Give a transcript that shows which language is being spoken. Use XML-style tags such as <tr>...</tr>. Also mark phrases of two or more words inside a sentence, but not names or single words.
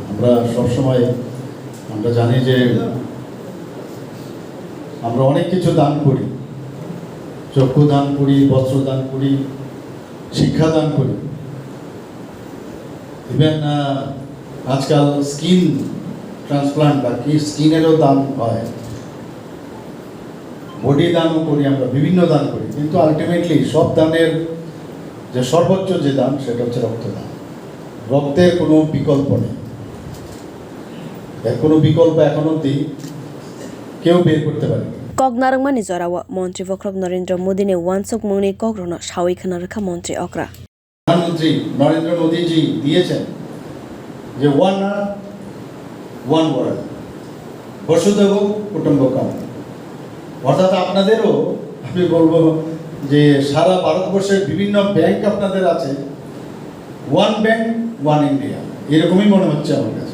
<bn>আমরা সবসময় আমরা জানি যে আমরা অনেক কিছু দান করি, চক্ষু দান করি, বস্ত্র দান করি, শিক্ষা দান করি, ইভেন আজকাল</bn> <en>skin transplant</en> <bn>বা কি স্কিনেরও দান হয়, বডি দানও করি, আমরা বিভিন্ন দান করি, কিন্তু আলটিমেটলি সব দানের যে সর্বোচ্চ যে দান সেটা হচ্ছে রক্তদান। রক্তের কোনো বিকল্প নেই, এর কোনো বিকল্প এখন অবধি কেউ বের করতে পারে।</bn> <trp>Koknarangmani jorawa Montri bwkhak Narendra Modi ne wansuk mungni kokrono shawi khanarkha Montri okra</trp> <bn>প্রধানমন্ত্রী নরেন্দ্র মোদী জি দিয়েছেন যে</bn> <en>one earth one world</en> <sa>वसुधैव कुटुम्बकम्,</sa> <bn>অর্থাৎ আপনাদেরও আমি বলবো যে সারা ভারতবর্ষের বিভিন্ন ব্যাংক আপনাদের আছে,</bn> <en>one bank one India</en> <bn>এরকমই মনে হচ্ছে আমার কাছে।</bn>